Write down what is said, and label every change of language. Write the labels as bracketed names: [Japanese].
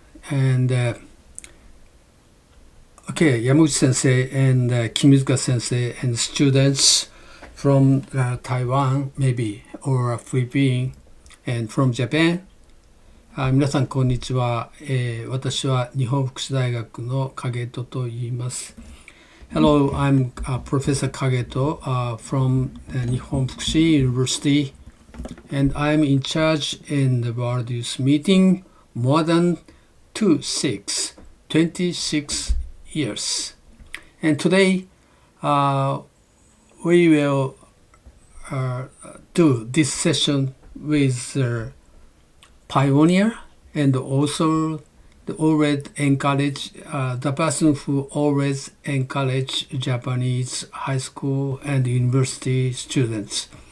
[English] And okay, Yamuchi sensei and Kimizuka sensei and students from Taiwan, maybe, or Philippines, and from Japan. [Japanese] 皆さん、こんにちは。私は日本福祉大学の影戸と言います。 [English] Hello, I'm Professor Kageto from Nihon Fukushi University, and I'm in charge in the World Youth Meeting more than 26 years. And today we will do this session with pioneer and also always encourage the person who always encourage Japanese high school and university students.